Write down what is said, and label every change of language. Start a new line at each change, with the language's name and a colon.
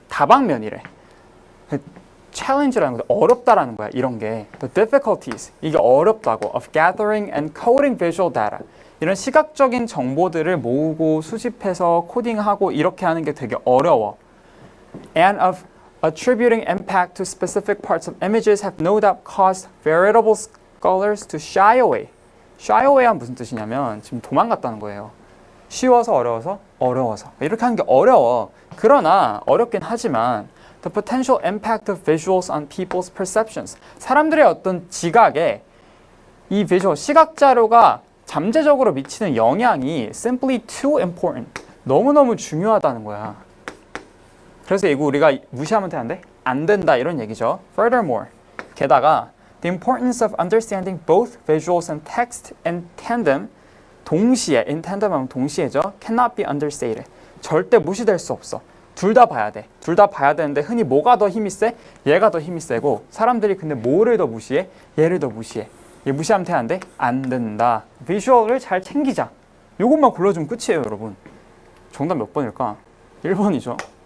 Korean: 다방면이래. challenge라는 거 어렵다라는 거야. 이런 게
English: the difficulties
Korean: 이게 어렵다고
English: of gathering and coding visual data
Korean: 이런 시각적인 정보들을 모으고 수집해서 코딩하고 이렇게 하는 게 되게 어려워.
English: And of attributing impact to specific parts of images have no doubt caused veritable scholars to shy away.
Korean: shy away란 무슨 뜻이냐면 지금 도망갔다는 거예요. 쉬워서 어려워서 이렇게 하는 게 어려워. 그러나 어렵긴 하지만
English: the potential impact of visuals on people's perceptions.
Korean: 사람들의 어떤 지각에 이 비주얼 시각 자료가 잠재적으로 미치는 영향이
English: simply too important.
Korean: 너무너무 중요하다는 거야. 그래서 이거 우리가 무시하면 되는데 안 된다 이런 얘기죠.
English: Furthermore,
Korean: 게다가
English: the importance of understanding both visuals and text in tandem 동시에, in tandem
Korean: 하면 동시에죠.
English: cannot be understated.
Korean: 절대 무시될 수 없어. 둘 다 봐야 돼. 둘 다 봐야 되는데 흔히 뭐가 더 힘이 세? 얘가 더 힘이 세고 사람들이 근데 뭐를 더 무시해? 얘를 더 무시해. 얘 무시하면 되는데 안 된다. 비주얼을 잘 챙기자. 요것만 골라주면 끝이에요, 여러분. 정답 몇 번일까? 1번이죠.